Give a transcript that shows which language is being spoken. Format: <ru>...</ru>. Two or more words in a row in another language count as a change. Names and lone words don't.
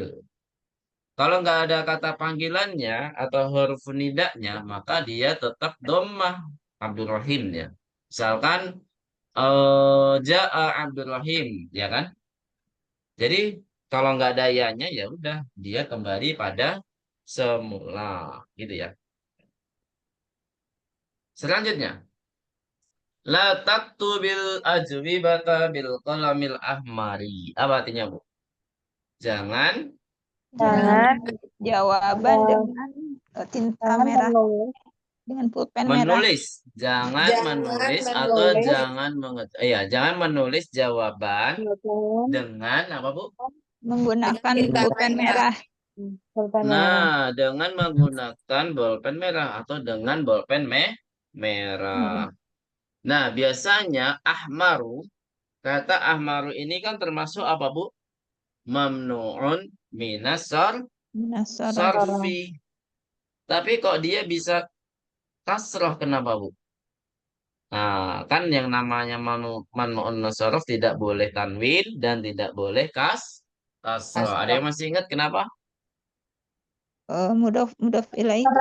<id>Kalau nggak ada kata panggilannya atau huruf nidanya, maka dia tetap dhammah Abdurrahim ya. Misalkan</id> <ar>جاء عبد الرحيم,</ar> <id>ya kan? Jadi kalau nggak ada ya-nya ya udah dia kembali pada semula, gitu ya. Selanjutnya,</id> <ar>لا تكتب الأجوبة بالقلم الأحمر.</ar> <id>Apa artinya, Bu? Jangan Jangan Jawaban eh, dengan tinta jangan merah, menulis. dengan pulpen merah. menulis, jangan menulis atau jangan jangan menulis jawaban Kemudian dengan apa, Bu? Menggunakan Tinta pulpen merah. merah. pulpen merah. Nah, dengan menggunakan bolpen merah atau dengan bolpen merah. Nah, biasanya ahmaru, kata ahmaru ini kan termasuk apa, Bu?</id> <ar>ممنوع من Minasar. sarfi.</ar> <id>Tapi kok dia bisa kasroh, kenapa, Bu? Nah, kan yang namanya</id> <ar>ممنوع من الصرف</ar> <id>tidak boleh tanwin dan tidak boleh kasroh. Ada yang masih ingat kenapa?</id> <ar>مضاف إليه</ar> <id>bukan?</id>